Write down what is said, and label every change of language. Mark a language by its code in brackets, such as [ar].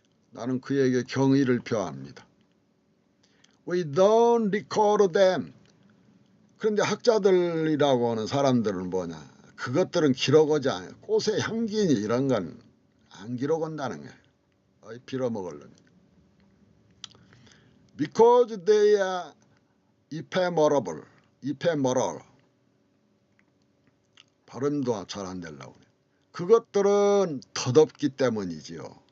[ko] 나는 그에게 경의를 표합니다. [en] We don't record them. [ko] 그런데 학자들이라고 하는 사람들은 뭐냐? 그것들은 기록하지 않아요. 꽃의 향기니 이런 건 안 기록한다는 거예요. 빌어먹으려면. [en] Because they are ephemeral. [ko] 발음도 잘 안 되려고 그래요. 그것들은 덧없기 때문이지요.